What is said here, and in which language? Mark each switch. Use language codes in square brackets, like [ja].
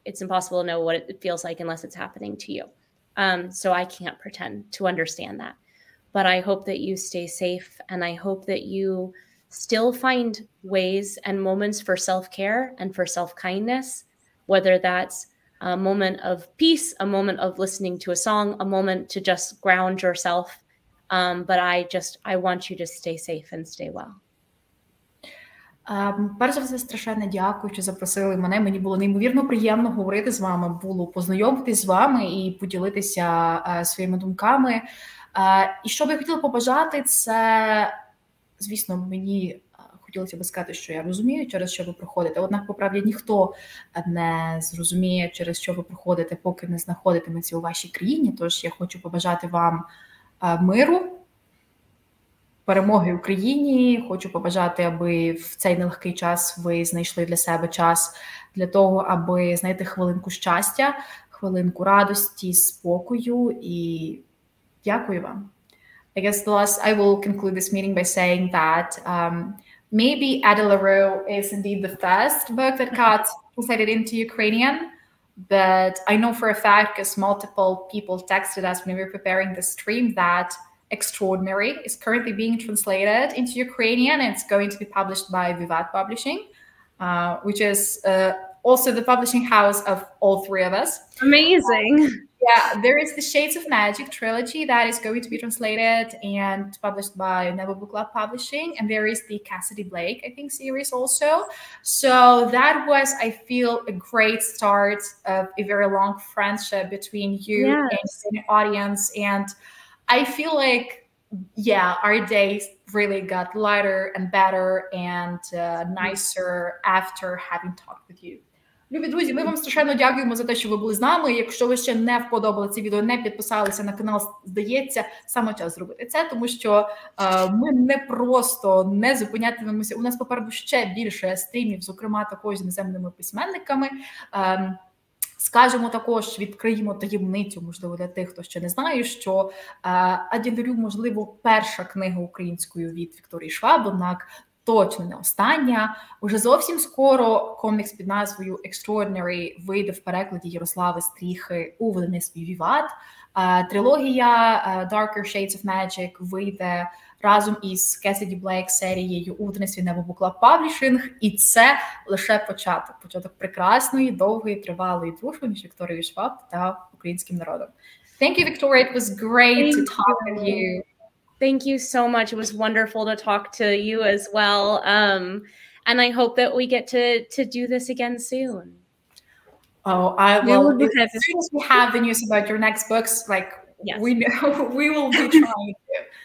[en] It's impossible to know what it feels like unless it's happening to you. So I can't pretend to understand that, but I hope that you stay safe, and I hope that you still find ways and moments for self-care and for self-kindness, whether that's a moment of peace, a moment of listening to a song, a moment to just ground yourself. But I want you to stay safe and stay well. [uk] Перш за все, страшенно дякую, що запросили мене. Мені було неймовірно приємно говорити з вами, було познайомитись з вами і поділитися своїми думками. І що б я хотіла побажати, це, звісно, мені хотілося б сказати, що я розумію, через що ви проходите. Однак, по правді, ніхто не зрозуміє, через що ви проходите, поки не знаходитиметься у вашій країні. Тож я хочу побажати вам миру, перемоги Україні. Хочу побажати, аби в цей нелегкий час ви знайшли для себе час для того, аби знайти хвилинку щастя, хвилинку радості, спокою. І дякую вам. [en] I guess I will conclude this meeting by saying that maybe Addy Lярю is indeed the first book that got translated into Ukrainian, but I know for a fact, because multiple people texted us when we were preparing the stream, that Extraordinary is currently being translated into Ukrainian, and it's going to be published by Vivat Publishing, which is also the publishing house of all three of us. Amazing. Yeah, there is the Shades of Magic trilogy that is going to be translated and published by Never Book Club Publishing, and there is the Cassidy Blake, I think, series also. So that was, I feel, a great start of a very long friendship between you and the audience. And I feel like, yeah, our days really got lighter and better and nicer after having talked with you. [uk] Любі друзі, ми вам страшенно дякуємо за те, що ви були з нами. Якщо ви ще не вподобали це відео, не підписалися на канал, здається, саме час зробити це, тому що ми не просто не зупинятимемося. У нас попереду ще більше стрімів, зокрема також з іноземними письменниками. Скажемо також, відкриємо таємницю, можливо, для тих, хто ще не знає, що Адді Лярю, можливо, перша книга українською від Вікторії Шваб, однак точно не остання. Уже зовсім скоро комікс під назвою Extraordinary вийде в перекладі Ярослави Стріхи у видавництві Віват. Трилогія Darker Shades of Magic вийде разом із Cassidy Blake серією у видавництві Never Book Club Publishing. І це лише початок. Початок прекрасної, довгої, тривалої дружби між Вікторією Шваб та українським народом. [en] Thank you, Victoria. It was great to talk with you. Thank you so much. It was wonderful to talk to you as well. And I hope that we get to do this again soon. Oh, I will. As soon as we have the news about your next books, like we know, we will be trying to.